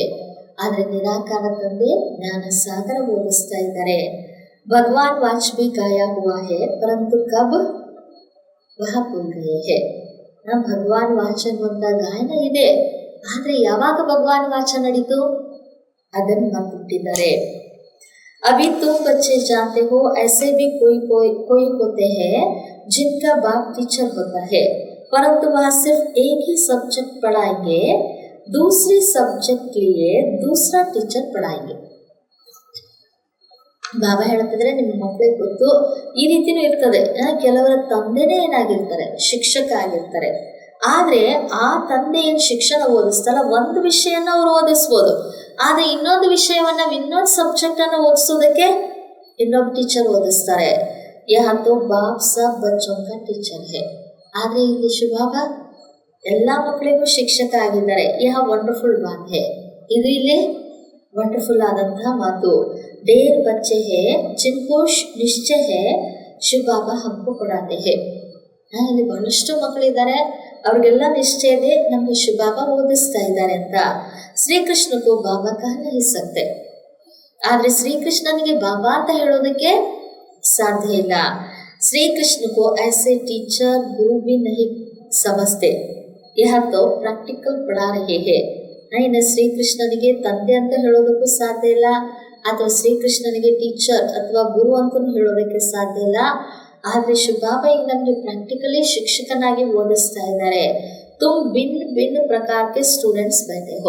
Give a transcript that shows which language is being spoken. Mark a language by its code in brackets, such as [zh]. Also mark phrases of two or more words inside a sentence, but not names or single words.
[kn] ಆದ್ರೆ ನಿರಾಕಾರ ತಂದೆ ಜ್ಞಾನ ಸಾಗರ ಓದಿಸ್ತಾ ಇದ್ದಾರೆ. [hi] भगवान वाच भी गाया हुआ है परंतु कब वह भूल गए है. [kn] ಭಗವಾನ್ ವಾಚ್ ಅನ್ನುವಂತ ಗಾಯನ ಇದೆ, ಆದ್ರೆ ಯಾವಾಗ ಭಗವಾನ್ ವಾಚ ನಡೀತು ಅದನ್ನು ಮರ್ತಿದ್ದಾರೆ. [hi] अभी तुम बच्चे जानते हो ऐसे भी कोई होते हैं जिनका बाप टीचर होता है, परंतु वह सिर्फ एक ही सब्जेक्ट पढ़ाएंगे, दूसरे सब्जेक्ट के लिए दूसरा टीचर पढ़ाएंगे. [kn] ಬಾಬಾ ಹೇಳ್ತಿದ್ರೆ ನಿಮ್ಮ ಮಕ್ಕಳಿಗೆ ಗೊತ್ತು ಈ ರೀತಿನೂ ಇರ್ತದೆ. ಕೆಲವರ ತಂದೆನೇ ಏನಾಗಿರ್ತಾರೆ, ಶಿಕ್ಷಕ ಆಗಿರ್ತಾರೆ. ಆದ್ರೆ ಆ ತಂದೆ ಏನು ಶಿಕ್ಷಣ ಓದಿಸ್ತಲ್ಲ, ಒಂದು ವಿಷಯನ ಅವ್ರು ಓದಿಸ್ಬೋದು, ಆದ್ರೆ ಇನ್ನೊಂದು ವಿಷಯವನ್ನ ಇನ್ನೊಂದು ಸಬ್ಜೆಕ್ಟ್ ಅನ್ನು ಓದಿಸೋದಕ್ಕೆ ಇನ್ನೊಬ್ಬ ಟೀಚರ್ ಓದಿಸ್ತಾರೆ. [hi] यातो बाप सब बच्चोंका टीचर है. [kn] ಆದ್ರೆ ಇಲ್ಲಿ ಶಿವಬಾಬಾ ಎಲ್ಲಾ ಮಕ್ಕಳಿಗೂ ಶಿಕ್ಷಕ ಆಗಿದ್ದಾರೆ. [hi] यह वंडरफुल बात है. [kn] ಇದು ಇಲ್ಲಿ ವಂಡರ್ಫುಲ್ ಆದಂತಹ ಮಾತು. [hi] ढेर बच्चे हैं जिनको निश्चय है शिव बाबा हमको पढ़ाते हैं. [kn] ಇಲ್ಲಿ ಬಹಳಷ್ಟು ಮಕ್ಕಳಿದ್ದಾರೆ, ಅವ್ರಿಗೆಲ್ಲ ನಿಶ್ಚಯ ಇದೆ ನಮ್ಗೆ ಶಿವ ಬಾಬಾ ಓದಿಸ್ತಾ ಇದ್ದಾರೆ ಅಂತ. [hi] श्रीकृष्णको बाबा कह नहीं सकते. [kn] ಆದ್ರೆ ಶ್ರೀಕೃಷ್ಣನಿಗೆ ಬಾಬಾ ಅಂತ ಹೇಳೋದಕ್ಕೆ ಸಾಧ್ಯ ಇಲ್ಲ. [hi] ಶ್ರೀಕೃಷ್ಣಕ್ಕೂ ऐसे टीचर गुरु भी नहीं समझते. यह तो प्रैक्टिकल पढ़ा रहे हैं. [kn] ಇನ್ನು ಶ್ರೀಕೃಷ್ಣನಿಗೆ ತಂದೆ ಅಂತ ಹೇಳೋದಕ್ಕೂ ಸಾಧ್ಯ ಇಲ್ಲ, ಅಥವಾ ಶ್ರೀಕೃಷ್ಣನಿಗೆ ಟೀಚರ್ ಅಥವಾ ಗುರು ಅಂತಲೂ ಹೇಳೋದಕ್ಕೆ ಸಾಧ್ಯ ಇಲ್ಲ. ಆದರೆ ಶಿವಬಾಬಾ ಈಗ ನಮಗೆ ಪ್ರಾಕ್ಟಿಕಲಿ ಶಿಕ್ಷಕನಾಗಿ ಓದಿಸ್ತಾ ಇದ್ದಾರೆ. [hi] तुम भिन्न भिन्न प्रकारके स्टूडेंट्स बैठे हो.